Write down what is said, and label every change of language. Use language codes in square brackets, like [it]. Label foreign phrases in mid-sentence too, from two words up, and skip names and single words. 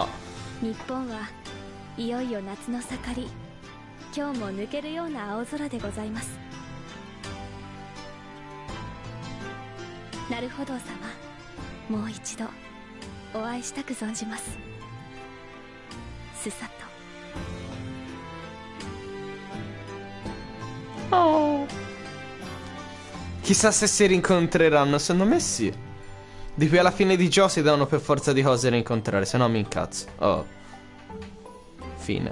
[ja] 日本はいよいよ夏の盛り、今日も抜けるような青空でございます。なるほど様、もう一度お会いしたく存じます。すさと。 Oh. [it] Chissà se si rincontreranno. Secondo me sì. Di qui alla fine di gioco si devono per forza di cose rincontrare, se no mi incazzo. Oh. Fine.